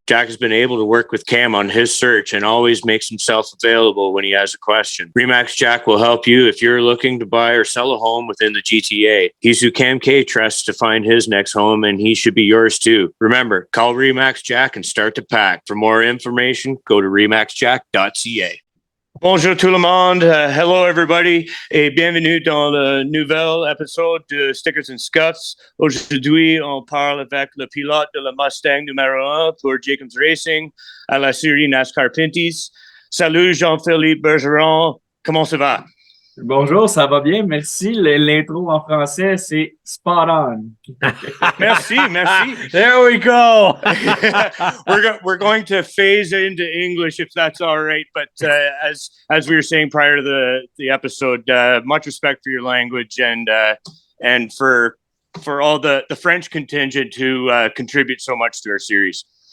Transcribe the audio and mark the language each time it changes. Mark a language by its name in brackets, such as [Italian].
[English] Jack has been able to work with Cam on his search and always makes himself available when he has a question. Remax Jack will help you if you're looking to buy or sell a home within the GTA. He's who Cam K trusts to find his next home, and he should be yours too. Remember, call Remax Jack and start to pack. For more information, go to remaxjack.ca. [French] Bonjour tout le monde. [English] Hello everybody [French] et bienvenue dans le nouvel épisode de Stickers and Scuffs. Aujourd'hui, on parle avec le pilote de la Mustang numéro 1 pour Jacobs Racing à la série NASCAR Pinty. Salut Jean-Philippe Bergeron. Comment ça va? Bonjour, ça va bien, merci. L'intro en français, c'est [English] spot on. [French] Merci. [English] There we go. We're going to phase into English if that's all right. But as we were saying prior to the episode, much respect for your language and for all the French contingent who contribute so much to our series.